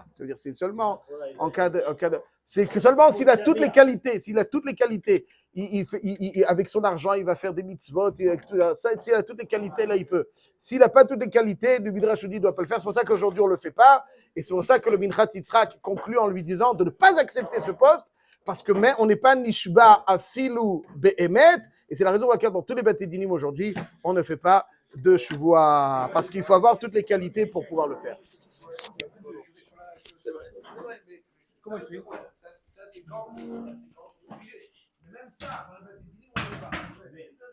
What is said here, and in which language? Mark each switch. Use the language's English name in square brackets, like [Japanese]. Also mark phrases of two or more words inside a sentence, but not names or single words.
[French] Ça veut dire que c'est seulement en cas de c'est que seulement s'il a toutes les qualités, avec son argent, il va faire des mitzvot, s'il a toutes les qualités, là il peut. S'il n'a pas toutes les qualités, le Midrash dit, il ne doit pas le faire. C'est pour ça qu'aujourd'hui on ne le fait pas. Et c'est pour ça que le Minchat Yitzhak conclut en lui disant de ne pas accepter ce poste, parce que mais on n'est pas [Hebrew] נשבע אפילו באמת, [French] et c'est la raison pour laquelle dans tous les [Hebrew] בתי דינים [French] aujourd'hui, on ne fait pas de shuvah, parce qu'il faut avoir toutes les qualités pour pouvoir le faire. C'est vrai, mais comment il fait? Ça, c'est quand même ça, on ne peut pas.